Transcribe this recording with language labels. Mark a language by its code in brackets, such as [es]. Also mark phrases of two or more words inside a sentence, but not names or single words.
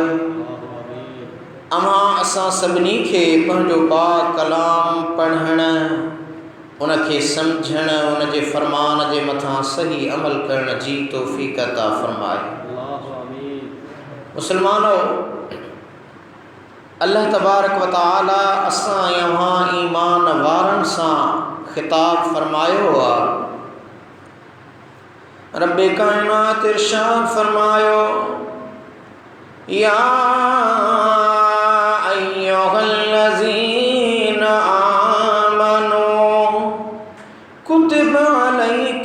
[sd] अमां असां सभिनी खे पंहिंजो पाक कलाम पढ़ण, उनखे सम्झण, उन जे फ़रमान जे मथां सही अमल करण जी तौफ़ीक़ अता फ़रमाए। मुसलमानों, अल्लाह तबारक व तआला असां यहां ईमान वारनि सां ख़िताब फ़रमायो आहे। رب ڪائنات ارشاد فرمايو, [ar] يا أيها الذين آمنوا كتب عليكم الصيام